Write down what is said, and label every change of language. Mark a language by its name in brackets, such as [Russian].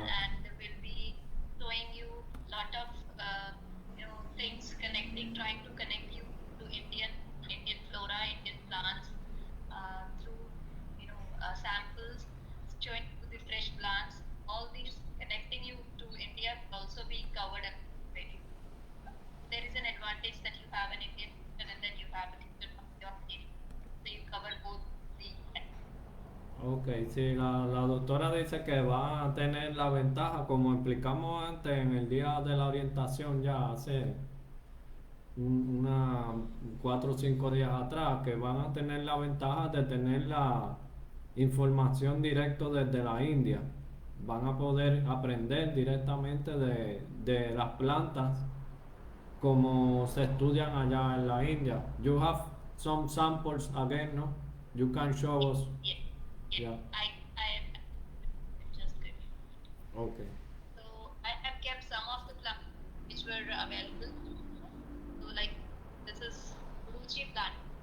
[English] and will be showing you lot of things connecting, trying to connect you to Indian flora, Indian plants through samples, showing you the fresh plants. All these connecting you to India will also be covered and very. There is an advantage that you have an Indian teacher and then you have a teacher from your area. So you cover both the. [Spanish] Ok, sí, la doctora dice que va a tener la ventaja, como explicamos antes en el día de la orientación ya hace una 4 o 5 días atrás, que van a tener la ventaja de tener la información directo desde la India. Van a poder aprender directamente de las plantas como se estudian allá en la India. [English] You have some samples again, no? You can show us. Yes, yes. Yeah. I just give me. Okay. So I have kept some of the plants which were available. So like this is Ruchi plant.